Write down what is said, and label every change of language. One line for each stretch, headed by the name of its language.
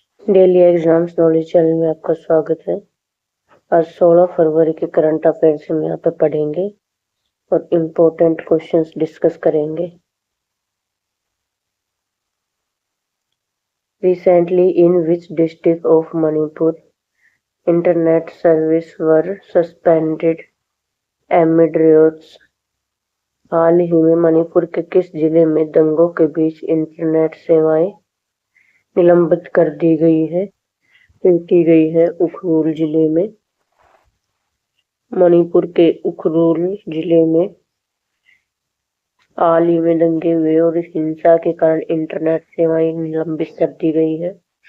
Hindi: Daily exams knowledge channel में आपका स्वागत है। आज 16 फरवरी के करंट अफेयर्स हम यहाँ पे पढ़ेंगे और इम्पोर्टेंट क्वेश्चंस डिस्कस करेंगे।
English: Recently, in which district of Manipur internet service were suspended amid riots?
Hindi: हाल ही में मणिपुर के किस जिले में दंगों के बीच इंटरनेट सेवाएं निलंबित कर दी गई है? की गई है उखरुल जिले में। मणिपुर के उखरुल जिले में हाल ही में दंगे हुए और हिंसा के कारण इंटरनेट सेवाएं निलंबित कर दी गई है।